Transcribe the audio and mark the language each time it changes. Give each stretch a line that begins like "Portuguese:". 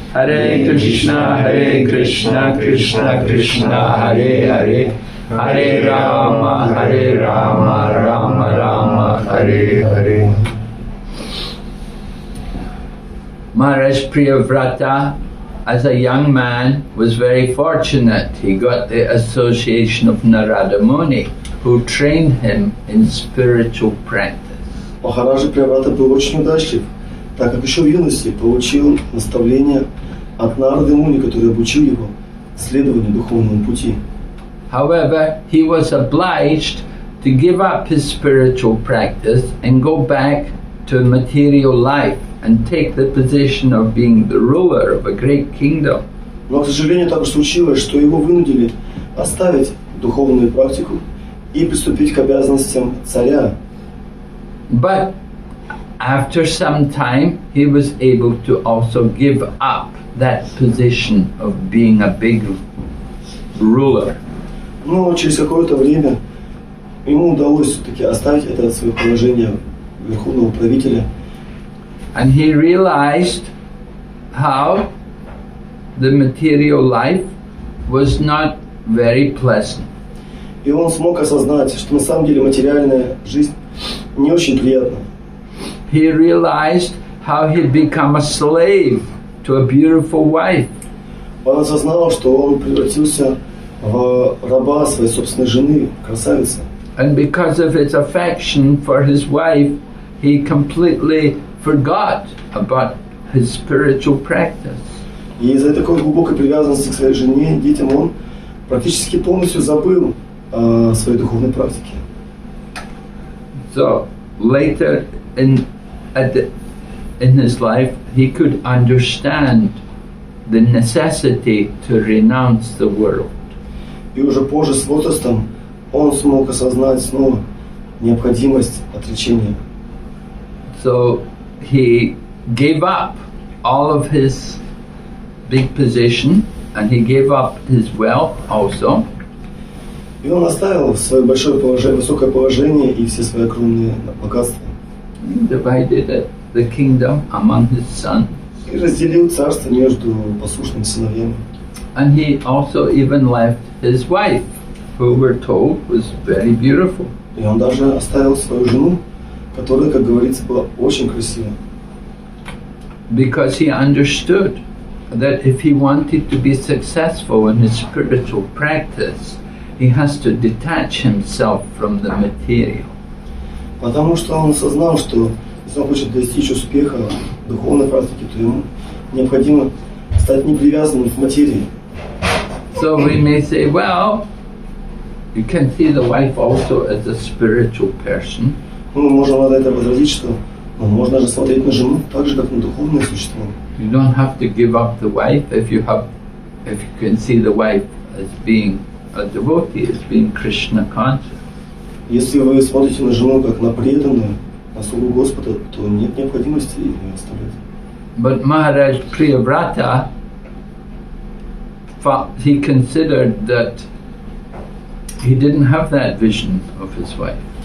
Sanskrit: Hare Krishna Krishna Krishna Hare Hare Hare Rama Rama Rama Hare Hare.
English: Maharaj Priyavrata, as a young man, was very fortunate. He got the association of Narada Muni, who trained him in spiritual practice.
Russian: Махараджа Прияврата был очень удачлив, так как еще в юности получил наставление от Нарады Муни, который обучил его следованию духовному пути.
English: However, he was obliged to give up his spiritual practice and go back to material life and take the position of being the ruler of a great kingdom.
Russian: Но, к сожалению, так уж случилось, что его вынудили оставить духовную практику и приступить к обязанностям царя.
English: But after some time, he was able to also give up that position of being a big ruler.
Russian: Но через какое-то время ему удалось все-таки оставить это свое положение верховного правителя.
English: And he realized how the material life was not very pleasant.
Russian: И он смог осознать, что на самом деле материальная жизнь не очень приятна.
English: He realized how he'd become a slave to a beautiful wife.
Russian: Он осознал, что он превратился в раба своей собственной жены, красавицы.
English: And because of his affection for his wife, he completely forgot about his spiritual practice.
Russian: И из-за такой глубокой привязанности к своей жене, детям, он практически полностью забыл о своей духовной практике.
English: So later in his life, he could understand the necessity to renounce the world.
Russian: И уже позже, с возрастом, он смог осознать снова необходимость отречения.
English: So he gave up all of his big position, and he gave up his wealth also.
Russian: И он оставил свое большое положение, высокое положение и все свои огромные богатства.
English: He divided the kingdom among his sons.
Russian: И разделил царство между послушными сыновьями.
English: And he also even left his wife, who we're told was very beautiful.
Russian: И он даже оставил свою жену, которая, как говорится, была очень красива.
English: Because he understood that if he wanted to be successful in his spiritual practice, he has to detach himself from the material.
Russian: Потому что он осознал, что если он хочет достичь успеха в духовной практике, то ему необходимо стать непривязанным к материи.
English: So we may say, well, you can see the wife also as a spiritual person.
Russian: Мы можем на это возразить, что можно же смотреть на жену так же, как на духовное существо.
English: You don't have to give up the wife if you can see the wife as being a devotee, as being Krishna conscious.
Russian: Если вы смотрите на жену как на преданную, на слугу Господа, то нет необходимости ее оставлять.
English: But Maharaj Priyavrata, he considered that he didn't have that vision of his wife.